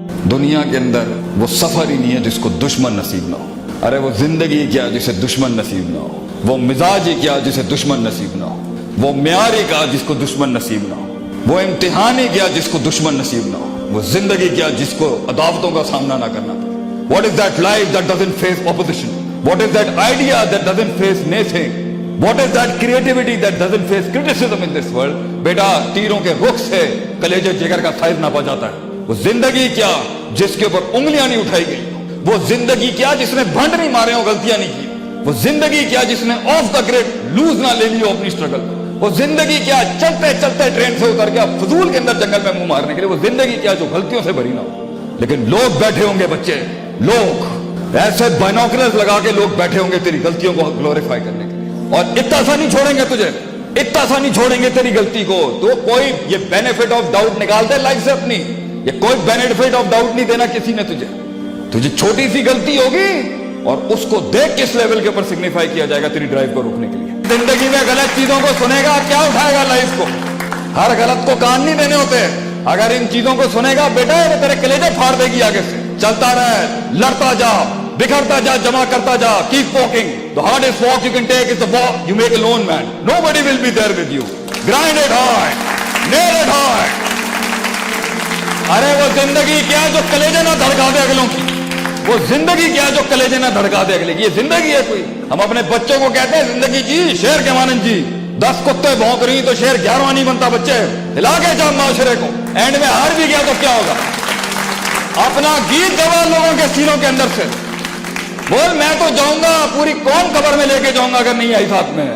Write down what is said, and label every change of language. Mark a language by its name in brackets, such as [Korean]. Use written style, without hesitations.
[Urdu] دنیا کے اندر وہ سفر ہی نہیں ہے جس کو دشمن نصیب نہ ہو. ارے وہ زندگی کیا جسے دشمن نصیب نہ ہو. وہ مزاج ہی کیا جسے دشمن نصیب نہ ہو. وہ معیار ہی کیا جس کو دشمن نصیب نہ ہو. وہ امتحان ہی کیا جس کو دشمن نصیب نہ ہو. وہ زندگی کیا جس کو عداوتوں کا سامنا نہ کرنا پڑے. [English] What is that life that doesn't face opposition? What is that idea that doesn't face naysaying? What is that creativity that doesn't face criticism in this world? [Urdu] بیٹا تیروں کے رخ سے کلیجے جگر کا سائز ناپا جاتا ہے. وہ زندگی کیا جس کے اوپر انگلیاں نہیں اٹھائی گئی. وہ زندگی کیا جس نے بھنڈ نہیں مارے ہوں, غلطیاں نہیں کی. وہ زندگی کیا جس نے آف دا گریڈ لوز نہ لے لی ہو اپنی اسٹرگل. وہ زندگی کیا چلتے چلتے ٹرین سے اتر گیا فضول کے اندر جنگل میں منہ مارنے کے لیے. وہ زندگی کیا جو غلطیوں سے بھری نہ ہو. لیکن لوگ بیٹھے ہوں گے, بچے لوگ ایسے بائنوکلرز لگا کے لوگ بیٹھے ہوں گے تیری غلطیوں کو گلوریفائی کرنے کے لیے, اور اتنا سا نہیں چھوڑیں گے تجھے, اتنا سا نہیں چھوڑیں گے تیری غلطی کو. تو کوئی یہ بینیفٹ آف ڈاؤٹ نکال دے لائف سے اپنی, یہ کوئی بینیفٹ آف ڈاؤٹ نہیں دینا کسی نے تجھے چھوٹی سی غلطی ہوگی اور اس کو دیکھ کس لیول کے اوپر سگنیفائی کیا جائے گا تیری ڈرائیو کو روکنے کے لیے. زندگی میں غلط چیزوں کو سنے گا, کیا اٹھائے گا لائف کو. ہر غلط کو کان نہیں دینے ہوتے. اگر ان چیزوں کو سنے گا بیٹا یہ تیرے کلیجے پھاڑ دے گی آگے سے. چلتا رہے, لڑتا جا, بکھرتا جا, جمع کرتا جا, [English] keep walking. The hardest walk you can take is the walk you make alone, man. Nobody will be there with you. Grind it hard, nail it hard. [Urdu] ارے وہ زندگی کیا جو کلیجے نہ دھڑکا دے اگلوں کی. وہ زندگی کیا جو کلیجے نہ دھڑکا دے اگلے کی. یہ زندگی ہے کوئی. ہم اپنے بچوں کو کہتے ہیں زندگی جی شیر کے مانند جی. 10 کتے بھونک رہی تو شیر 11واں نہیں بنتا. بچے ہلا کے جا معاشرے کو, اینڈ میں ہار بھی گیا تو کیا ہوگا. اپنا گیت گوا لوگوں کے سینوں کے اندر سے بول میں تو جاؤں گا پوری قوم قبر میں لے کے جاؤں گا اگر نہیں آئی ساتھ میں.